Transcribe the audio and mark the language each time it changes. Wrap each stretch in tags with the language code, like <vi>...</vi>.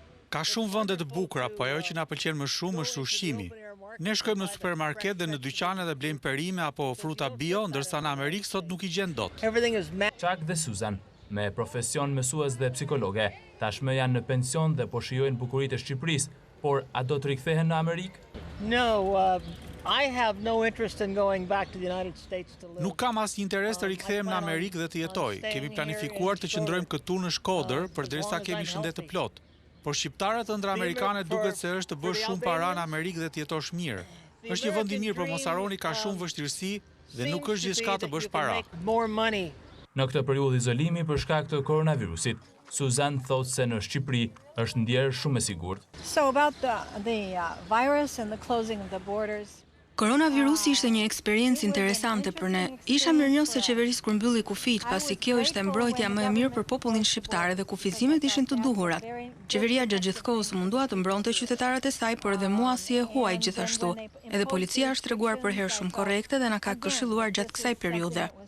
<sq>Ka shumë vende të bukura, po ajo që na pëlqen më shumë është ushqimi. Ne shkojmë në supermarket dhe në dyqane dhe blejmë perime apo fruta bio, ndërsa në Amerikë sot nuk i gjen dot. Chuck dhe Susan, me profesion mësues dhe psikologe, tashmë janë në pension dhe po shijojnë bukuritë e Shqipërisë, por a do të rikthehen në Amerikë?</sq> <en>No, I have no interest in going back to the United States to live.</en> <sq>Nuk kam asnjë interes të rikthehem në Amerikë dhe të jetoj. Kemi planifikuar të qëndrojmë këtu në Shkodër përderisa kemi shëndet të plotë. Por shqiptarët ëndër amerikanet duket se është të bësh shumë para në Amerikë dhe të jetosh mirë. Është një vend i mirë, por mos harroni ka shumë vështirësi dhe nuk është gjithçka të bësh para. Në këtë periudhë izolimi për shkak të koronavirusit, Suzan thotë se në Shqipëri është ndjerë shumë e sigurt.</sq> <en>So about the virus and the closing of the borders.</en> <sq>Koronavirusi ishte një eksperiencë interesante për ne. Isha mirënjohës së qeverisë kur mbylli kufijt, pasi kjo ishte mbrojtja më e mirë për popullin shqiptar dhe kufizimet ishin të duhurat. Qeveria gjatë gjithë kohës mundua të mbronte qytetarët e saj, por edhe mua si e huaj gjithashtu. Edhe policia është treguar për herë shumë korrekte dhe na ka këshilluar gjatë kësaj periudhe.</sq>